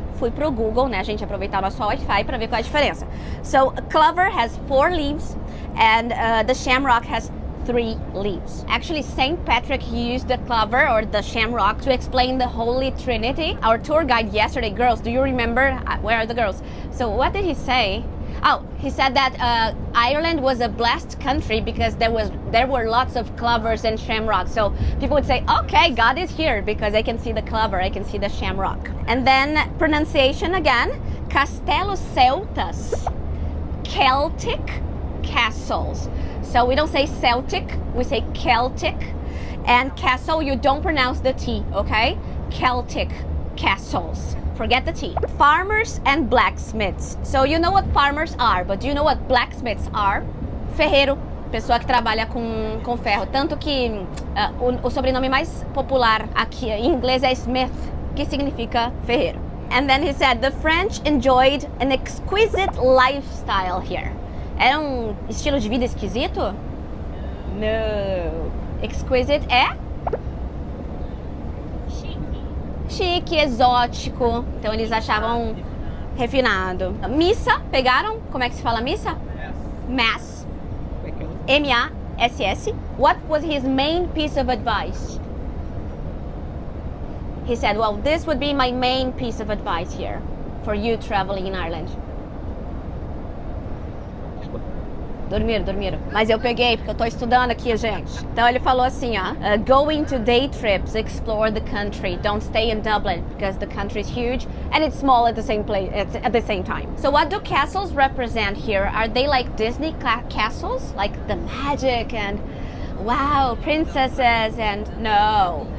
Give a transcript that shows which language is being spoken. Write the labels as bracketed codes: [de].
[pt] Fui pro Google, né, gente, aproveitar nosso Wi-Fi para ver qual é a diferença. [en] So clover has 4 leaves and the shamrock has 3 leaves. Actually, Saint Patrick used the clover or the shamrock to explain the Holy Trinity. Our tour guide yesterday, girls, do you remember? Where are the girls? So what did he say? Oh, he said that Ireland was a blessed country because there were lots of clovers and shamrocks. So people would say, okay, God is here because I can see the clover, I can see the shamrock. And then pronunciation again, [pt] Castelos Celtas, [en] Celtic castles. So we don't say Celtic, we say Celtic. And castle, you don't pronounce the T, okay? Celtic castles. Forget the T. Farmers and blacksmiths. So you know what farmers are, but do you know what blacksmiths are? [pt] Ferreiro, pessoa que trabalha com ferro. Tanto que o sobrenome mais popular aqui em inglês é Smith, que significa ferreiro. [en] And then he said, the French enjoyed an exquisite lifestyle here. [pt] Era estilo de vida esquisito? No. Exquisite é? Chique, exótico, então eles achavam refinado. Missa, pegaram? Como é que se fala missa? Mass. [en] M-A-S-S. What was his main piece of advice? He said, well, this would be my main piece of advice here for you traveling in Ireland. [pt] Dormiram. Mas eu peguei porque eu tô estudando aqui, gente. Então ele falou assim, ó, [en] going to day trips, explore the country. Don't stay in Dublin because the country is huge and it's small at the same place at the same time. So what do castles represent here? Are they like Disney castles, like the magic and wow, princesses and no?